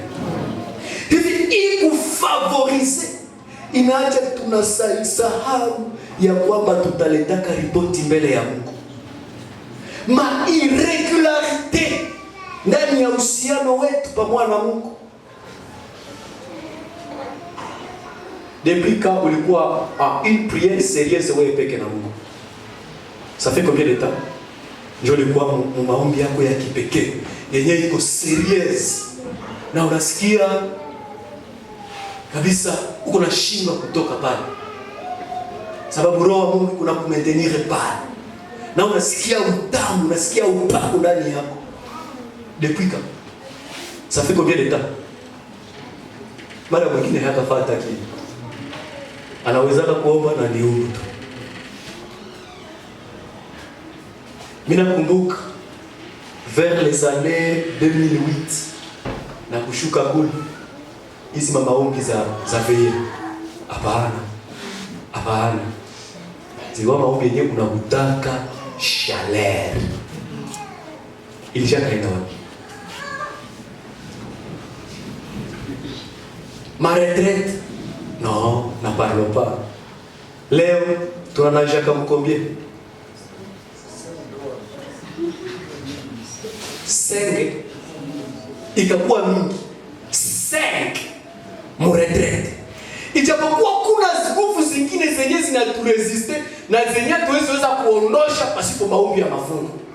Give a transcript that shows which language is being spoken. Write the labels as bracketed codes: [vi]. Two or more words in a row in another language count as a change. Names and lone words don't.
[sw] Hivi ikufavorize inaacha tunasahau ya kwamba tutaletaka ripoti mbele ya Mungu. Ma irregularite ndani ya uhusiano wetu pamoja na Mungu. [fr] Depuis quand [sw] ulikuwa [fr] une prière sérieuse [sw] wewe peke na Mungu? [fr] Ça fait combien de temps? [sw] Ndio ulikuwa maombi yako ya kipekee yenye iko serious na unasikia kabisa uko na shindwa kutoka pale, sababu roho wa Mungu kuna kumaintenir pale na unasikia utamu, unasikia upako ndani yako. [fr] Depuis quand? Ça fait combien de temps? [sw] Mara mwingine hatafuata kile anaweza kuomba na ni huyu tu. Mimi nakumbuka [fr] vers les années [sw] 2008 na kushuka kule hizi maombi za veye. Hapana. Zilikuwa maombi yenyewe unakutaka chaleur. Ilishakaenda wapi? Ma retraite? [fr] Non, na parle pas. [sw] Leo tunanaja kama combien? 5 ikakuwa mingi. 5 mu retraite. Ijapokuwa kuna nguvu zingine zenye zinaturesiste na zenye tuweza kuondosha pasipo maombi ya mafungo.